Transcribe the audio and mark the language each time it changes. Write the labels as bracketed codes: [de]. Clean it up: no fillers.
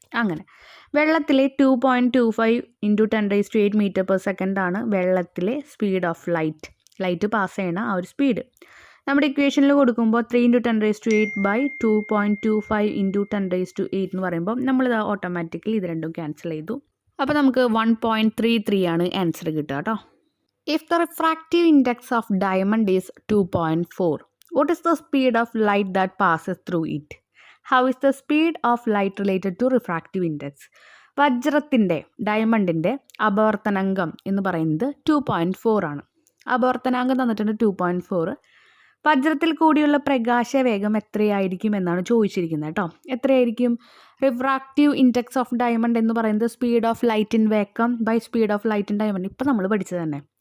[ml] അങ്ങനെ വെള്ളത്തിലെ 2.25 into 10⁸ metre per second ആണ് വെള്ളത്തിലെ സ്പീഡ് ഓഫ് ലൈറ്റ് പാസ് ചെയ്യണ ആ ഒരു സ്പീഡ്. നമ്മുടെ ഇക്വേഷനിൽ കൊടുക്കുമ്പോൾ 3 ഇൻറ്റു 10⁸ ബൈ 2.25 ഇൻറ്റു 10⁸ എന്ന് പറയുമ്പോൾ നമ്മളിത് ഓട്ടോമാറ്റിക്കലി ഇത് രണ്ടും ക്യാൻസൽ ചെയ്തു. അപ്പോൾ നമുക്ക് 1.33 ആണ് ആൻസർ കിട്ടുക കേട്ടോ. [en] If the refractive index of diamond is 2.4, what is the speed of light that passes through it? How is the speed of light related to refractive index? [ml] വജ്രത്തിൻ്റെ ഡയമണ്ടിൻ്റെ അപവർത്തനാങ്കം എന്ന് പറയുന്നത് 2.4 ആണ്. അപവർത്തനാങ്കം തന്നിട്ടുണ്ട് 2.4. വജ്രത്തിൽ കൂടിയുള്ള പ്രകാശവേഗം എത്രയായിരിക്കും എന്നാണ് ചോദിച്ചിരിക്കുന്നത് കേട്ടോ. എത്രയായിരിക്കും? [en] refractive index of diamond [ml] എന്ന് പറയുന്നത് [en] Speed of light in vacuum by speed of light in diamond. [ml] ഇപ്പം നമ്മൾ പഠിച്ചത് തന്നെ.